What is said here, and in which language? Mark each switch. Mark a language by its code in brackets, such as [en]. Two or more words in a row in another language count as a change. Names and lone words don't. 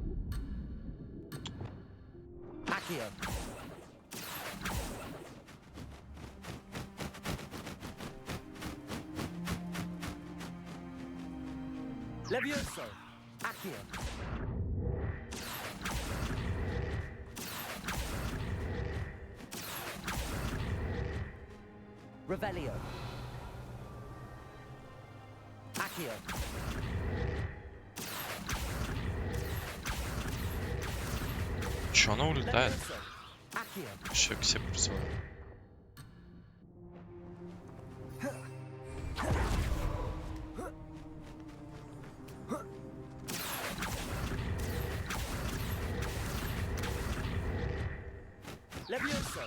[la] Accio. Levioso. Accio. Revelio. Accio. [ru] Чё, она улетает? [la] Levioso. Accio. [ru] Еще к себе призываю. [la] Levioso.